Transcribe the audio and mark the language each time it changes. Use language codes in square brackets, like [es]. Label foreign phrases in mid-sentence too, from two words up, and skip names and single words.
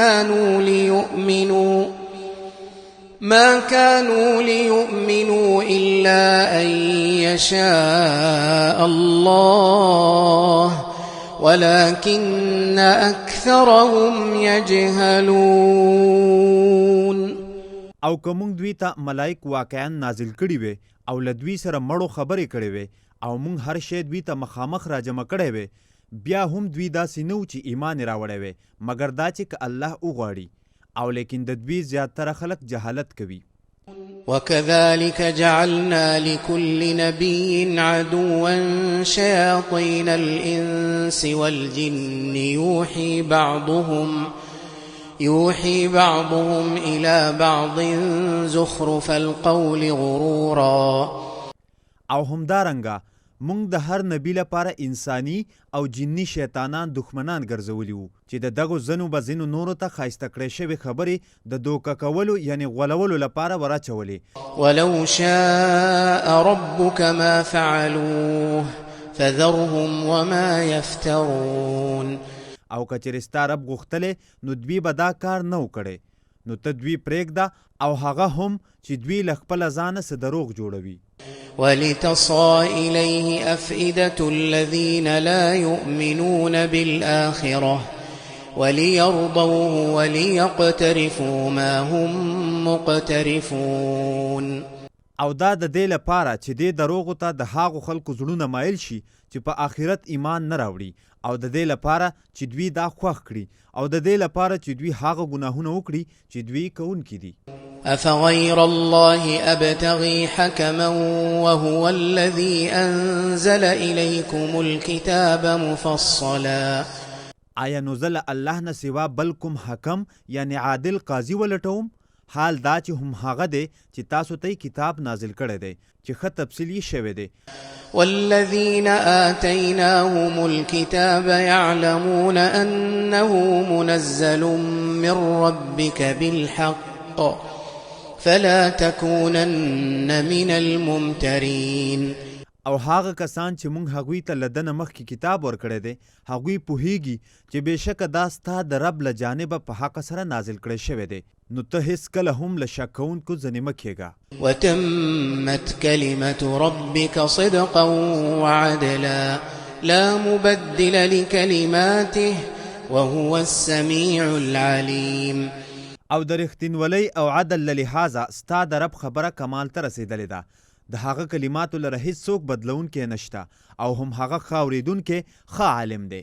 [ar] كانوا ليؤمنوا إلا أن يشاء الله ولكن أكثرهم يجهلون. [ps] او کوم دوی ته ملائک واقعا نازل کړي وي او لدوی سره مړو خبرې کړي وي او مونږ هر شی دوی ته مخامخ راجمع کړی وي، بیا هم دوی داسې نه و چې ایمان راوړی وي مګر دا چې که الله وغواړي، او لیکن د دوی زیاتره خلک جهالت کوي. [ar] وكذلك جعلنا لكل نبي عدوا شياطين الإنس والجن يوحي بعضهم إلى بعض زخرف القول غرورا. [ps] او همدارنګه مونږ د هر نبی لپاره انساني او جني شیطانان دښمنان ګرځولي وو چې د دغو ځنو به ځینو نورو ته ښایسته کړی شوې خبرې د دوکه کولو یعنې غولولو لپاره وراچولې. [ar] ولو شاء ربك ما فعلوه فذرهم وما يفترون. [ps] او که چېرې ستا رب غوښتلی نو دوی به دا کار نه و کړی، نو ته دوی پرېږده او هغه هم چې دوی له خپله ځانه څه دروغ جوړوي. [ar] ولتصغى إليه أفئدة الذين لا يؤمنون بالآخرة وليرضوه وليقترفوا ما هم مقترفون. [ps] او دا د دې لپاره چې دې دروغو ته د هغو خلکو زړونه مایل شي چې په آخرت ایمان نه راوړي، او د دې لپاره چې دوی دا خوښ کړي، او د دې لپاره چې دوی هغه ګناهونه وکړي چې دوی کوونکي دي. [ar] أفغير الله أبتغي حكما وهو الذي أنزل إليكم الكتاب مفصلا. [ps] آیا نو زه له الله نه سوا بل کوم حکم یعنی عادل قاضي ولټوم؟ حال دا چې هم هغه دی چې تاسو ته کتاب نازل کړی دی چې ښه تفصیل یې شوی دی. [ar] والذين آتيناهم الكتاب يعلمون أنه منزل من ربك بالحق فلا تكونن من الممترين. [ps] او هغه کسان چې مونږ هغوی ته له دنه مخکې کتاب ورکړی دی هغوی پوهیږي چې بېشکه دا ستا د رب له جانبه په حق سره نازل کړی شوی دی، نو ته هیڅکله هم له شک کوونکو ځنې مه کېږه. [ar] وتمت كلمة ربك صدقا وعدلا لا مبدل لكلماته وهو السميع العليم. [ps] او د رښتینولۍ او عدل له لحاظه ستا د رب خبره کمال ته رسېدلې ده، د هغه کلماتو لره هیڅوک بدلونکی نشته، او هم هغه ښه اورېدونکی ښه عالم دی.